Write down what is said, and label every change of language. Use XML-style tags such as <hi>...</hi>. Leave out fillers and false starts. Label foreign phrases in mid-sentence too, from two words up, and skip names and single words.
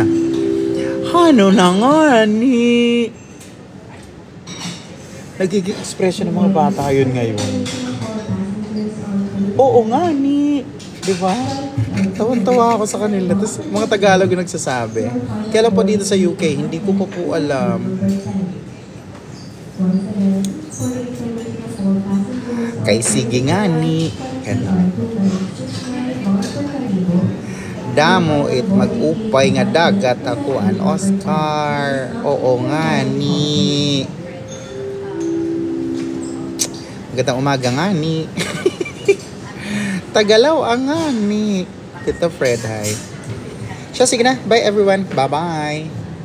<hil>Ano na nga ni?</hil> <tl>Nagiging expression ng mga bata yun ngayon.</tl> <hil>Oo nga ni. Diba?</hil> <tl>Tawan-tawa ako sa kanila. Tapos mga Tagalog yung nagsasabi. Kailan po dito sa UK, hindi ko pa po alam.</tl> <hil>Kay sige nga ni.</hil> <war>Damo it mag-upay nga dagat ako an Oscar.</war> <hil>Oo nga ni.</hil> <tl>Magandang umaga</tl> <hil>nga ni. Tagalaw ang nga ni.</hil> <tl>Tito Fred, hi. Siya, sige na.</tl> <en>Bye everyone. Bye-bye.</en>